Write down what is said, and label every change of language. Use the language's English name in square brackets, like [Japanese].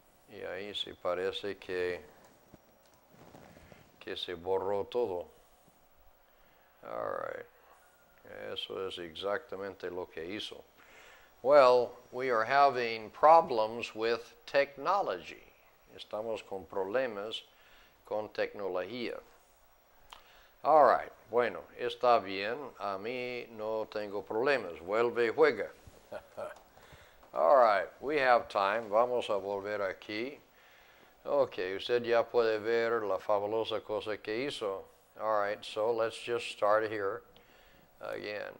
[Spanish] Y ahí sí parece que se borró todo. [English] All right. [Spanish] Eso es exactamente lo que hizo. [English] Well, we are having problems with technology. [Spanish] Estamos con problemas con tecnología. [English] All right. [Spanish] Bueno, está bien. A mí no tengo problemas. Vuelve y juega. All right. [English] We have time. [Spanish] Vamos a volver aquí. Okay, usted ya puede ver la fabulosa cosa que hizo. [English] All right, so let's just start here again.